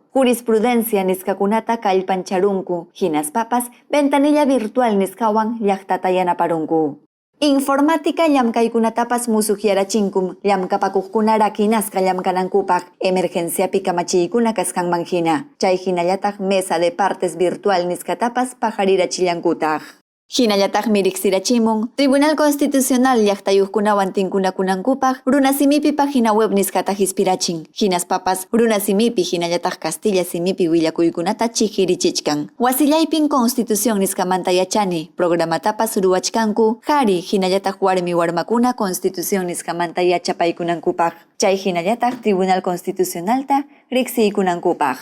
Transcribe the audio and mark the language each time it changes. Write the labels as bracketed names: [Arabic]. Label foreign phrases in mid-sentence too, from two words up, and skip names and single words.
[Quechua] Jurisprudencia nisqakunata kallpancharunku. Hinaspapas [Spanish] ventanilla virtual [Quechua] nisqawan llaqtata yanaparunku. Informática llamkaykunatapas musuqyarachinkum. Llamkapakuqkuna rakinasqa llamkanankupaq. Emergenciapi kamachiykuna kasqanman hina. Chay hinallataq [Spanish] mesa de partes virtual [Quechua] nisqatapas pajarirachillankutaq. Hinallataqmi riqsirachimun Tribunal Constitucional llaqtayuqkunawan tinkunakunankupaq runasimipi [Spanish] página web [Quechua] nisqata hispirachin. Hinaspapas runasimipi hinallataq Castilla simipi willakuykunata chihirichichkan. Wasillaypin Constitución nisqamanta yachani. Programatapas ruwachkanku qhari hinallataq warmi warmakuna Constitución nisqamanta yachapaykunankupaq. Chay hinallataq Tribunal Constitucionalta riqsiykunankupaq.